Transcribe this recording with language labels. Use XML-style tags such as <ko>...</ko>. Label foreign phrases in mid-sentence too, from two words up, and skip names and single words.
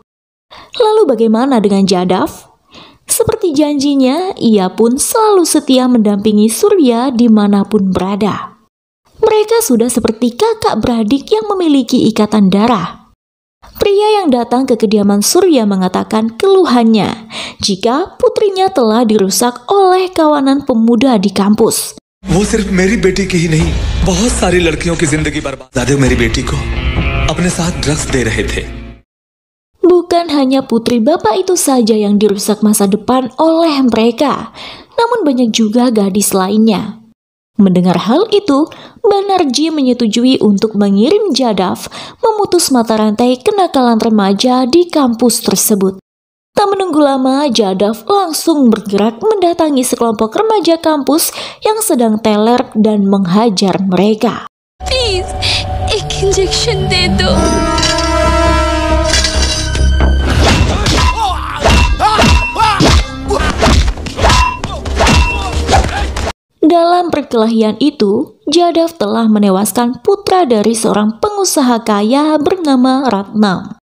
<id>Lalu bagaimana dengan Jadav? Seperti janjinya, ia pun selalu setia mendampingi Surya dimanapun berada. Mereka sudah seperti kakak beradik yang memiliki ikatan darah. Pria yang datang ke kediaman Surya mengatakan keluhannya jika putrinya telah dirusak oleh kawanan pemuda di kampus.</id> <hi>वो सिर्फ मेरी बेटी की ही नहीं, बहुत सारी लड़कियों की जिंदगी बर्बाद दादे मेरी बेटी को अपने साथ ड्रग्स दे रहे थे.</hi> <id>Bukan hanya putri bapak itu saja yang dirusak masa depan oleh mereka, namun banyak juga gadis lainnya. Mendengar hal itu, Banerjee menyetujui untuk mengirim Jadav memutus mata rantai kenakalan remaja di kampus tersebut. Tak menunggu lama, Jadav langsung bergerak mendatangi sekelompok remaja kampus yang sedang teler dan menghajar mereka.</id> <hi>प्लीज एक इंजेक्शन दे दो।</hi> <id>Dalam perkelahian itu, Jadav telah menewaskan putra dari seorang pengusaha kaya bernama Ratnam.</id>